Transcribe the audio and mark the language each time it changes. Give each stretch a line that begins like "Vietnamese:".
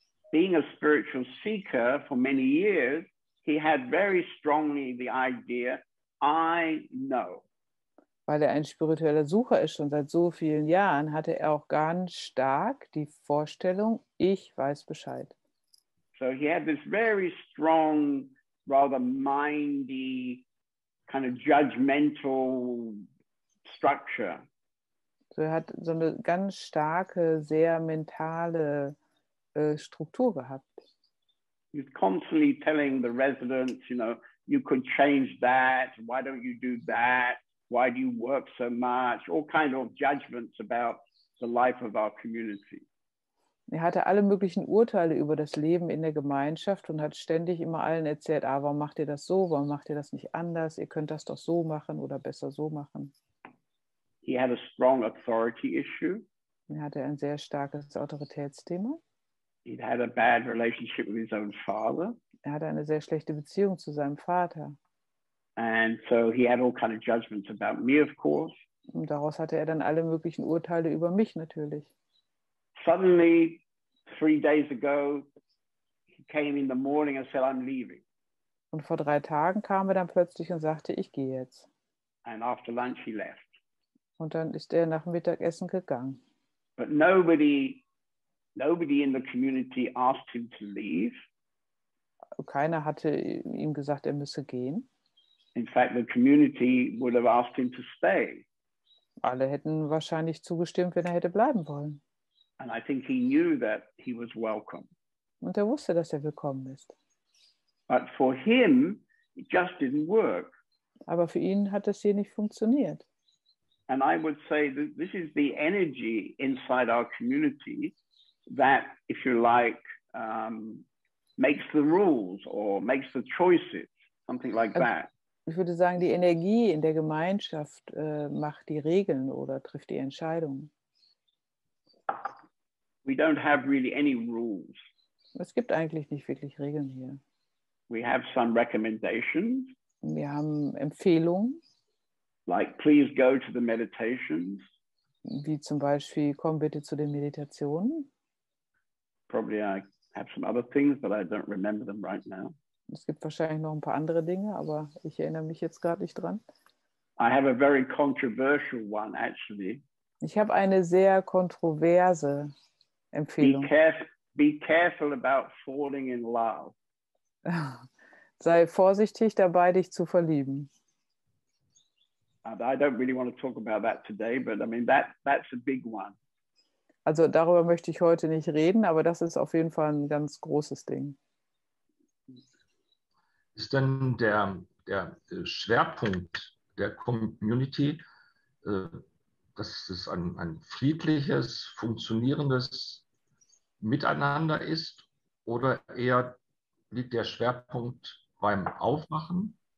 English: being a spiritual seeker for many years, he had very strongly the idea, I know.
German: weil er ein spiritueller Sucher ist, schon seit so vielen Jahren, hatte er auch ganz stark die Vorstellung, ich weiß Bescheid.
English: So he had this very strong, rather mindy, kind of judgmental structure.
German: So, er hat so eine ganz starke, sehr mentale Struktur gehabt.
English: He was constantly telling the residents, you could change that. Why don't you do that? Why do you work so much? All kind of judgments about the life of our community.
German: Er hatte alle möglichen Urteile über das Leben in der Gemeinschaft und hat ständig immer allen erzählt, warum macht ihr das so, warum macht ihr das nicht anders? Ihr könnt das doch so machen oder besser so machen.
English: He had a strong authority issue.
German: Er hatte ein sehr starkes Autoritätsthema.
English: He'd had a bad relationship with his own father.
German: Er hatte eine sehr schlechte Beziehung zu seinem Vater.
English: And so he had all kind of judgments about me, of course.
German: Und daraus hatte er dann alle möglichen Urteile über mich natürlich.
English: Suddenly, 3 days ago, he came in the morning and said, I'm leaving.
German: Und vor 3 Tagen kam er dann plötzlich und sagte, ich gehe jetzt.
English: And after lunch, he left.
German: Und dann ist er nach dem Mittagessen gegangen.
English: But nobody in the community asked him to leave.
German: Keiner hatte ihm gesagt, er müsse gehen.
English: In fact, the community would have asked him to stay.
German: Alle hätten wahrscheinlich zugestimmt, wenn er hätte bleiben wollen.
English: And I think he knew that he was welcome.
German: Und er wusste, dass er willkommen ist.
English: But for him, it just didn't work.
German: Aber für ihn hat es hier nicht funktioniert.
English: And I would say that this is the energy inside our community that, if you like, makes the rules or makes the choices, something like that.
German: Ich würde sagen, die Energie in der Gemeinschaft macht die Regeln oder trifft die Entscheidungen.
English: We don't have really any rules.
German: Es gibt eigentlich nicht wirklich Regeln hier.
English: We have some recommendations.
German: Wir haben Empfehlungen.
English: Like, please go to the meditations.
German: Wie zum Beispiel, komm bitte zu den Meditationen.
English: Probably I have some other things, but I don't remember them right now.
German: Es gibt wahrscheinlich noch ein paar andere Dinge, aber ich erinnere mich jetzt gerade nicht dran.
English: I have a very controversial one, actually.
German: Ich habe eine sehr kontroverse Empfehlung.
English: Be careful about falling in love.
German: Sei vorsichtig dabei, dich zu verlieben.
English: And I don't really want to talk about that today, but I mean, that's a big one.
German: Also darüber möchte ich heute nicht reden, aber das ist auf jeden Fall ein ganz großes Ding. Ist denn der Schwerpunkt der Community, dass es ein friedliches, funktionierendes Miteinander ist, oder eher liegt der Schwerpunkt beim Aufmachen?